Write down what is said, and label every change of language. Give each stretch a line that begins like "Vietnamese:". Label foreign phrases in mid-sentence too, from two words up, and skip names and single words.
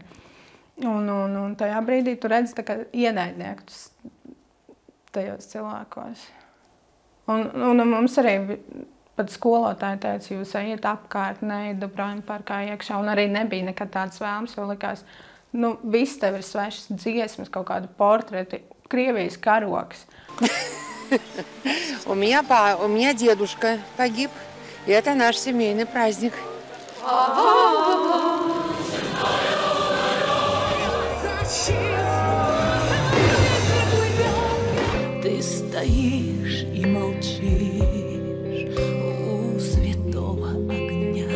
Latvian: Un tajā brīdī tu redzi ienaidniekus tajos cilvēkos. Un mums arī pat skolotāji teica, jūs ejiet apkārt, neiet Dobroņu parkā iekšā, un arī nebija nekad tāds vēlams, jo likās, viss tev ir svešas dziesmas, kaut kādi portreti, Krievijas karoks.
Russian: У меня дедушка погиб, и это наш семейный праздник. Ты стоишь и молчишь у святого огня.